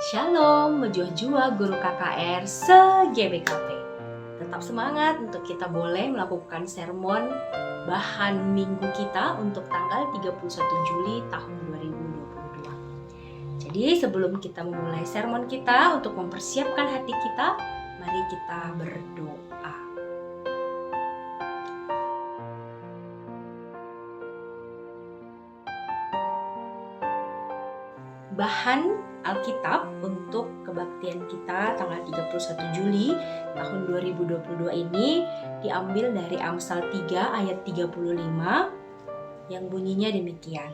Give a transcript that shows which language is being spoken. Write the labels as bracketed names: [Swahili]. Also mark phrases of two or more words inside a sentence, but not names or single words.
[Indonesian] Shalom, Mejua Guru KKR se-GBKP. Tetap semangat untuk kita boleh melakukan sermon bahan minggu kita untuk tanggal 31 Juli tahun 2022. Jadi sebelum kita memulai sermon kita untuk mempersiapkan hati kita, mari kita berdoa. Bahan Alkitab untuk kebaktian kita tanggal 31 Juli tahun 2022 ini diambil dari Amsal 3 ayat 35 yang bunyinya demikian.